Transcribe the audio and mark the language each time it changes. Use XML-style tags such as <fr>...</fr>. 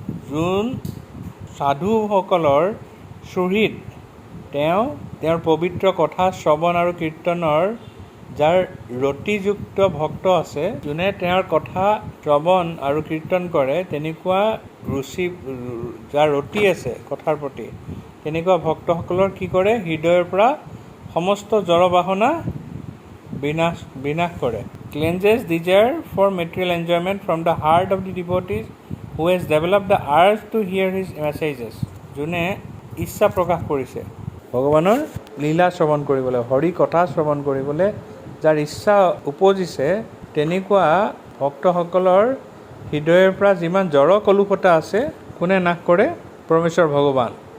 <as>যোন সাধুসকলৰ সুহৃদ, তেওঁৰ পবিত্ৰ কথা শ্ৰৱণ আৰু কীৰ্তনৰ যাৰ ৰতিযুক্ত ভক্ত আছে, যোনে তেওঁৰ কথা শ্ৰৱণ আৰু কীৰ্তন কৰে, তেনেকুৱা ৰুচি যাৰ ৰতি আছে কথাৰ প্ৰতি, তেনেকুৱা ভক্তসকলৰ কি কৰে, হৃদয়ৰ পৰা সমস্ত জড়বাসনা বিনাশ কৰে.</as> <en>Cleanses desire for material enjoyment from the heart of the devotees who has developed the urge to hear his messages.</en> <as>যোনে ইচ্ছা প্ৰকাশ কৰিছে ভগৱানৰ লীলা শ্ৰৱণ কৰিবলৈ, হৰি কথা শ্ৰৱণ কৰিবলৈ যাৰ ইচ্ছা উপজিছে, তেনেকুৱা ভক্তসকলৰ হৃদয়ৰ পৰা যিমান জড় কলুষতা আছে কোনে নাশ কৰে? পৰমেশ্বৰ ভগৱান.</as>